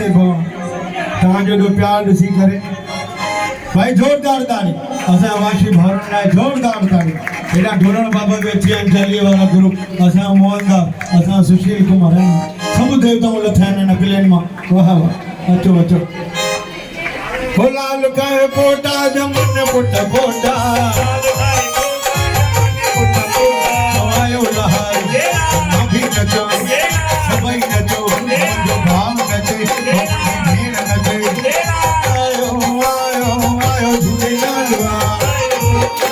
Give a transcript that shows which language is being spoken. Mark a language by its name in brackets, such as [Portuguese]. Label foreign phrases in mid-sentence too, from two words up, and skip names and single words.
[Sindhi] पवां तव्हांजो एॾो प्यारु ॾिसी करे भाई जोरदार ताड़ी असां वाशी भाउरनि लाइ जोरदार ताड़ी हेॾा ढोरण बाबा बि अची विया आहिनि चालीहे वारा ग्रुप असां मोहनदास असां सुशील कुमार आहियूं सभु देवताऊं लथा आहिनि हिन प्लेन मां वाह वाह अचो अचो हो लाल खाए पोटा जमन पुट पोटा आयो लहर मां भी नचो सभई नचो मुंहिंजो भाउ नचे भेण नचे आयो आयो आयो झूलेलाल